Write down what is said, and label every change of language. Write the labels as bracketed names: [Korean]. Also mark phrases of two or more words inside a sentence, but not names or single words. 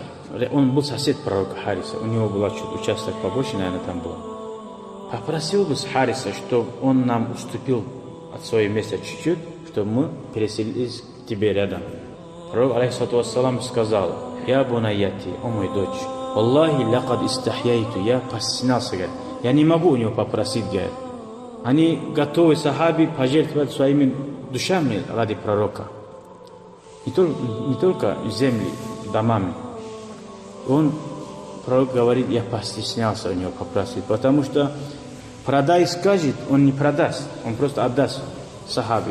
[Russian] Он был сосед пророка Хариса, у него был участок побольше, наверное, там был. Попросил бы с Харисой, чтобы он нам уступил от своего места чуть-чуть, чтобы мы переселились к тебе рядом. Пророк, [Arabic] عليه الصلاة والسلام, [Russian] сказал: [Arabic] «يا بنيتي, [Russian] о мой дочь, [Arabic] والله لقد استحييت, [Russian] я постеснялся, говорит, я не могу у него попросить, говорит». Они готовы, сахаби, пожертвовать своими душами ради пророка. Не только земли, домами. Пророк говорит: я постеснялся у него попросить, потому что продай скажет, он не продаст, он просто отдаст сахаби.